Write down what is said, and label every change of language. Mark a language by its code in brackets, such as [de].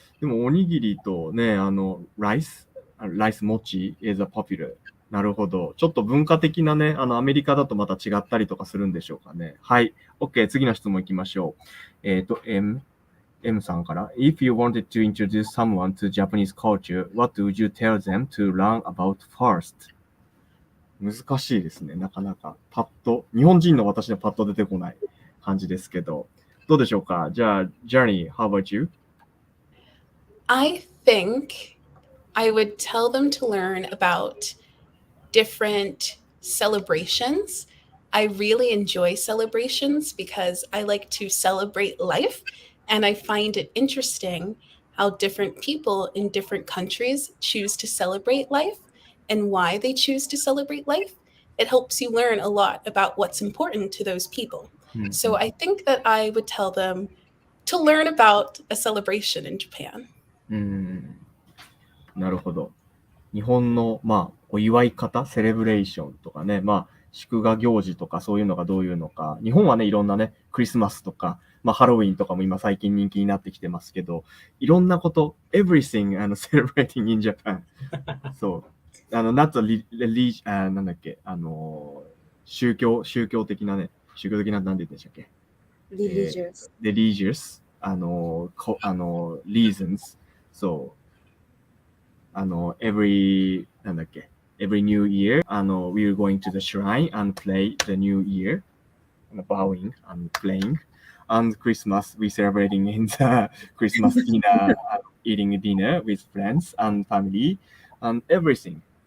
[ja] でもおにぎりとね、ライスモチ [en] is a popular. [ja] なるほど。ちょっと文化的なね、アメリカだとまた違ったりとかするんでしょうかね。はい。 OK、次の質問いきましょう。 M さんから。 [en] If you wanted to introduce someone to Japanese culture, what would you tell them to learn about first? [ja] 難しいですね。なかなか。パッと、日本人の私のパッと出てこない感じですけど。どうでしょうか？ [en] じゃあ、Journey, how about you? I think I would tell them to learn about different celebrations. I really enjoy celebrations because I like to celebrate life, and I find it interesting how different people in different countries choose to celebrate life and why they choose to celebrate life. It helps you learn a lot about what's important to those people. So I think that I would tell them to learn about a celebration in Japan. [ja] なるほど。日本の、お祝い方、セレブレーションとかね、祝賀行事とかそういうのがどういうのか。日本はね、いろんなね、クリスマスとか、ハロウィンとかも今最近人気になってきてますけど、いろんなこと、 [en] everything celebrating in Japan. [ja] そう。 [en] not religion、 [ja] なんだっけ、宗教的なね、宗教的な、なんて言うんでしたっけ？ [en] religious。 reasons. So, every new year, we're going to the shrine and play the new year, bowing and playing. And Christmas, we celebrating in the Christmas dinner, eating dinner with friends and family, and everything.